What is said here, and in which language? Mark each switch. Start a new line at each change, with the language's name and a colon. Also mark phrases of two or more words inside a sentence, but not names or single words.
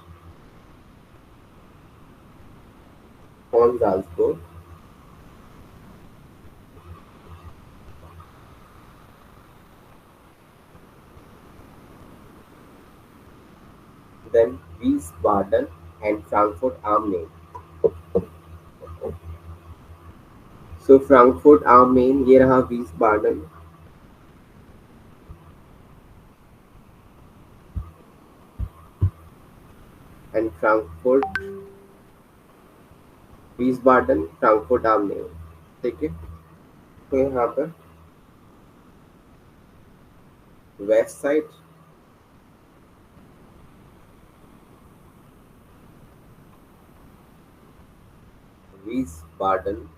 English: von Salzburg, then Wiesbaden and Frankfurt am Main. So Frankfurt am Main,
Hindi: ये रहा
English: Wiesbaden, and Frankfurt, Wiesbaden, Frankfurt am Main.
Hindi: ठीक है, तो यहाँ पर
English: west side
Hindi: Wiesbaden,